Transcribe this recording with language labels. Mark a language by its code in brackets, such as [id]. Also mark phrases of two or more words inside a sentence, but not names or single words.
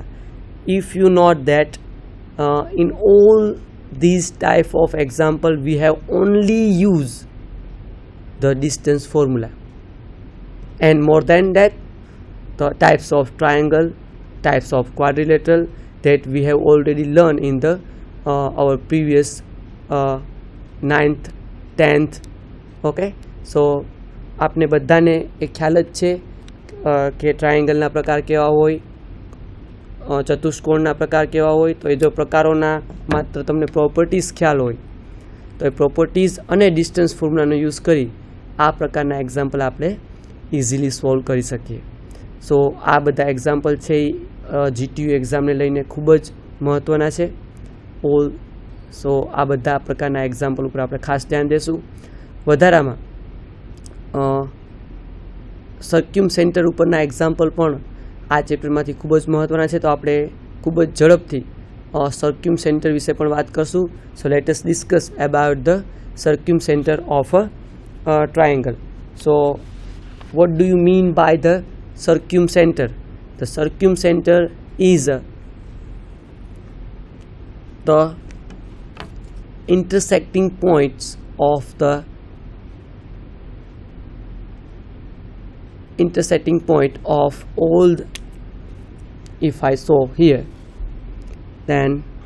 [en] If you note that in all these type of example we have only used the distance formula, and more than that the types of triangle, types of quadrilateral that we have already learned in the our previous 9th 10th. Okay, so [gu] આપને બધાને એક ખ્યાલ જ છે કે ટ્રાયંગલના પ્રકાર કેવા હોય, ચતુષ્કોણના પ્રકાર કેવા હોય. તો એ જો પ્રકારોના માત્ર તમને પ્રોપર્ટીઝ ખ્યાલ હોય તો એ પ્રોપર્ટીઝ અને ડિસ્ટન્સ ફોર્મ્યુલાનો યૂઝ કરી આ પ્રકારના એક્ઝામ્પલ આપણે ઈઝીલી સોલ્વ કરી શકીએ. સો આ બધા એક્ઝામ્પલ છે GTU એક્ઝામને લઈને ખૂબ જ મહત્વના છે ઓલ. સો આ બધા પ્રકારના એક્ઝામ્પલ ઉપર આપણે ખાસ ધ્યાન દેશું. વધારામાં સર્ક્યુમ સેન્ટર ઉપરના એક્ઝામ્પલ પણ આ ચેપ્ટરમાંથી ખૂબ જ મહત્વના છે. તો આપણે ખૂબ જ ઝડપથી સર્ક્યુમ સેન્ટર વિશે પણ વાત કરશું. [en] so let us discuss about the circumcenter of a triangle. सो what do you mean by the circumcenter? The circumcenter is the intersecting points of the intersecting point of all the, if I saw here, then